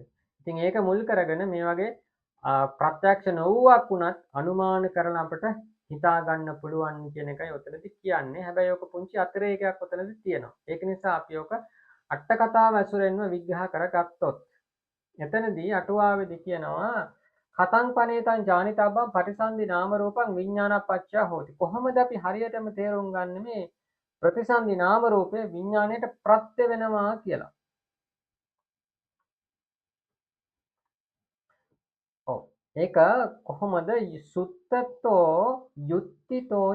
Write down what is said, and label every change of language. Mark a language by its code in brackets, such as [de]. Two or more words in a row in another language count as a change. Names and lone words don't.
[si] ඉතින් ඒක මුල් කරගෙන මේ වගේ ප්‍රත්‍යක්ෂ නොවුවක් වුණත් අනුමාන කරලා අපට හිතා ගන්න පුළුවන් කියන එකයි ඔතනදී කියන්නේ. හැබැයි ඔක පුංචි අතිරේකයක් ඔතනදී තියෙනවා. ඒක නිසා අපි ඔක අට කතාව ඇසුරෙන්ම විග්‍රහ කරගත්තොත් එතනදී අටුවාවේදී කියනවා [pi] කතං පනේතං ජානිතබ්බං පටිසන්ධි නාම රූපං විඥානපච්චය හෝති. [si] කොහොමද අපි හරියටම තේරුම් ගන්න මේ ප්‍රතිසන්ධි නාම රූපේ විඥාණයට ප්‍රත්‍ය වෙනවා කියලා? ඔව්. ඒක කොහොමද? [pi] සුත්තතෝ යුක්තිතෝච.